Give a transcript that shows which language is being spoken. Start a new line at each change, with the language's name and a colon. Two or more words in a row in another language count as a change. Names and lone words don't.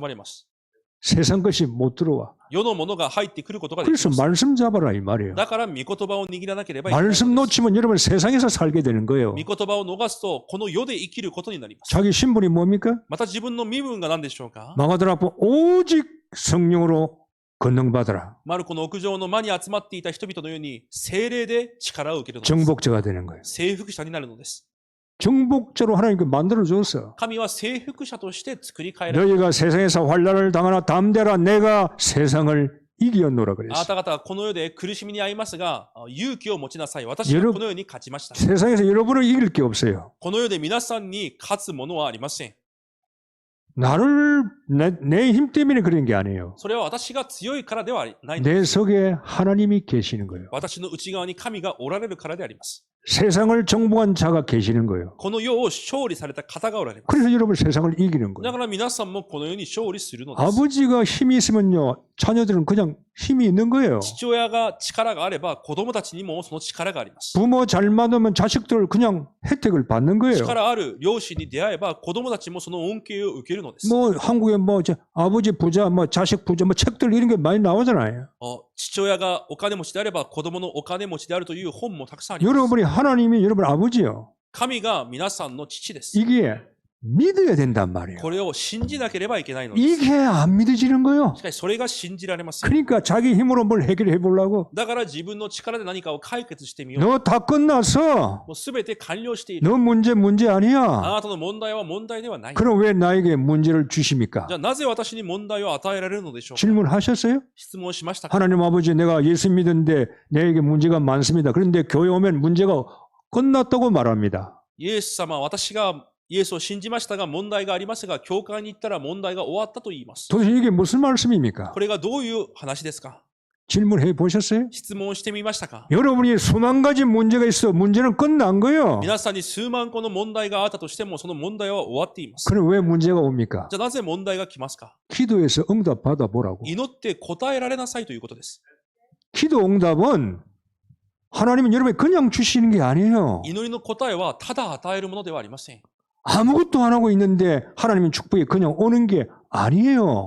Japanese: 神の国がそのように望まれます。
Korean: 세상 것이 못 들어와.
Japanese: 世のものが入ってくることができ
Korean: 그래서
Japanese: ます。
Korean: 말씀 잡아라 이 말이에요.
Japanese: だから御言葉を握らなければいけないの
Korean: 말씀
Japanese: です。
Korean: 놓치면 여러분 세상에서 살게 되는 거예요.
Japanese: 御言葉を逃すと、この世で生きることになります。
Korean: 자기 신분이 뭡니까?
Japanese: また自分の身分が何でしょうか？
Korean: 마가다락보 오직 성령으로 권능받아라.
Japanese: マルコの屋上の間に集まっていた人々のように、精霊で力を受けるのです。
Korean: 정복자가 되는 거예요.
Japanese: 征服者になるのです。
Korean: 정복자로 하나님께 만들어줬어.
Japanese: 神は征服者として作り変えられ
Korean: 너희가 세상에서 환난을 당하나 담대라 내가 세상을 이겼노라
Japanese: あな
Korean: 그랬어.
Japanese: た方はこの世で苦しみに遭いますが、勇気を持ちなさい。私はこの世に勝ちました。
Korean: 세상에서 여러분을 이길 게 없어요.
Japanese: この世で皆さんに勝つものはありません。
Korean: 나를 내 힘 때문에 그런 게 아니에요.
Japanese: それは私が強いからではないの
Korean: 내
Japanese: です。
Korean: 속에 하나님이 계시는 거예요.
Japanese: 私の内側に神がおられるからであります。
Korean: 세상을 정복한 자가 계시는 거예요.
Japanese: この世を勝利された方がおられます。
Korean: 그래서 여러분 세상을 이기는
Japanese: だ
Korean: 거예요.
Japanese: から皆さんもこの世に勝利するのです。
Korean: 아버지가 힘이 있으면요, 자녀들은 그냥 힘이 있는 거예요.
Japanese: 父親が力があれば子供たちにもその力があります。
Korean: 부모 잘 만나면 자식들 그냥 혜택을 받는 거예요.
Japanese: 力ある両親に出会えば子供たちもその恩恵を受けるのです。
Korean: 뭐 한국에 뭐 이제 아버지 부자, 뭐 자식 부자, 뭐 책들 이런 게 많이 나오잖아요.
Japanese: 父親がお金持ちであれば子供のお金持ちであるという本もたくさんあります。
Korean: 여러분이 하나님이 여러분 아버지요.
Japanese: 神が皆さんの父です。
Korean: 이게 믿어야 된단 말이에요.
Japanese: これを信じなければいけないのです。
Korean: 이게 안 믿어지는 거예요.
Japanese: しかしそれが信じられません。
Korean: 그러니까 자기 힘으로 뭘 해결해 보려고.
Japanese: だから自分の力で何かを解決してみよう。
Korean: 너 다 끝났어.
Japanese: もうすべて完了している。
Korean: 너 문제
Japanese: あ
Korean: 아니야.
Japanese: なたの問題は問題ではない。
Korean: 그럼 왜 나에게 문제를 주십니까?
Japanese: じゃあなぜ私に問題を与えられるのでしょうか？
Korean: 질문하셨어요?
Japanese: 質問しましたか？
Korean: 하나님 아버지 내가 예수 믿는데 내게 문제가 많습니다. 그런데 교회 오면 문제가 끝났다고 말합니다.
Japanese: イエス様、私がイエスを信じましたが問題がありますが、教会に行ったら問題が終わったと言います。
Korean: 도대체 이게 무슨 말씀입니까?
Japanese: これがどういう話ですか？
Korean: 질문해 보셨어요?
Japanese: 質問してみましたか？
Korean: 여러분이 수만 가지 문제가 있어 문제는 끝난 거예요.
Japanese: 皆さんに数万個の問題があったとしても、その問題は終わっています。
Korean: 그럼 왜 문제가 옵니까?
Japanese: じゃあなぜ問題が来ますか？
Korean: 기도해서 응답 받아보라고.
Japanese: 祈って答えられなさいということです。
Korean: 기도 응답은 하나님은 여러분이 그냥 주시는 게 아니에요.
Japanese: 祈りの答えはただ与えるものではありません。
Korean: 아무것도 안 하고 있는데 하나님의 축복이 그냥 오는 게 아니에요.